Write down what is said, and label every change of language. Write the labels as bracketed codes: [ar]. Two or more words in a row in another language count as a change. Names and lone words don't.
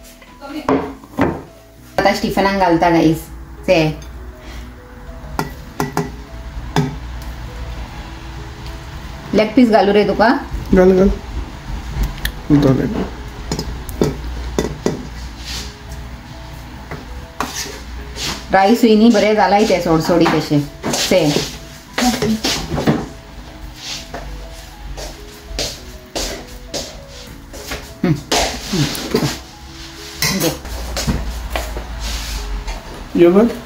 [kok] आतां स्टिफनाक घालता गायज से [en] leg piece [kok] घालू रे तुका घाल रायस न्ही बरें जालाय ते सोडसोडी तशें से जेवण